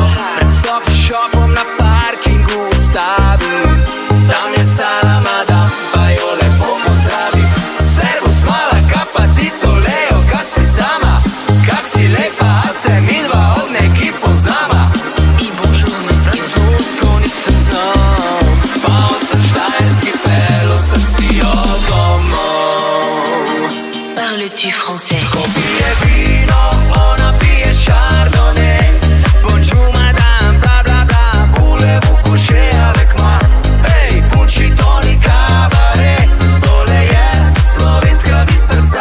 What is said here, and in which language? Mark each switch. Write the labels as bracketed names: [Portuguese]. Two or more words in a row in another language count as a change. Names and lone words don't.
[Slovenian] Pred coffee shopom na parkingu ustavim, tam je stala madam, pa jo lepo pozdravim. Servus mala, kaj pa ti to lejo, kaj si sama, kak si lepa, a se midva od neki poznama. [French] Et bonjour monsieur. [Slovenian] Francosko nisem znal, pa sem štajerski pel, sem si jo domov. [French] Parles-tu français? [Slovenian] Ko pije vino, ona pije Chardonnay. [French] Bonjour madame, bla bla bla, voulez-vous coucher avec moi? [Slovenian] Ej, punči Toni Cabaret, tole je slovenska Bistrica.